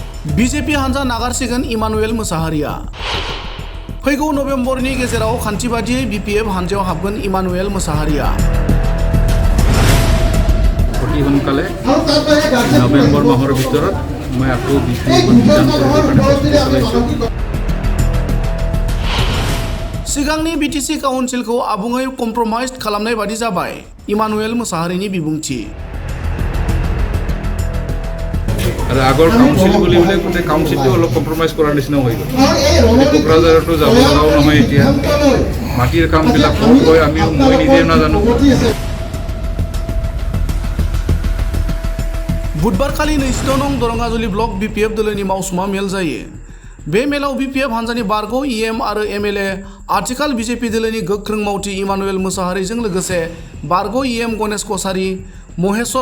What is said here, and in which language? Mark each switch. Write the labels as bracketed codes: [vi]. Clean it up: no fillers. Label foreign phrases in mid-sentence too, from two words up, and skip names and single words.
[brx] बिजेपि हान्जा नागारसिगोन इमानुएल मोसाहारिया फैगौ नभेम्बरनि गेजेराव खान्थि बादियै बिपिएफ हान्जायाव हाबगोन इमानुएल मोसाहारिया [as] অতি সোনকালে নৱেম্বৰ মাহৰ ভিতৰত মই আকৌ [brx] सिगांनि बिटिसि काउन्सिलखौ आबुङै कम्प्रमाइज खालामनाय बादि जाबाय इमानुएल मोसाहारिनि बिबुंथि [as] আৰু আগৰ কাউন্সিল বুলি গোটেই কাউন্সিলটো অলপ কম্প্ৰমাইজ কৰাৰ নিচিনা হৈ গ'ল কোকৰাঝাৰতো যাব লগাও নহয় এতিয়া মাটিৰ কামবিলাক হয় মই নিজে নাজানো [brx] बुधबारखालि 29 नं दरंगाजुलि ब्लक बिपिएफ दोलोनि मावसुमा मेल जायो बे मेलाव बिपिएफ हान्जानि बारग' इएम आरो एमएलए आथिखाल बिजेपि दोलोनि गोख्रों मावथि इमानुएल मोसाहारिजों लोगोसे बारग' इएम गणेश कसारी महेश्वर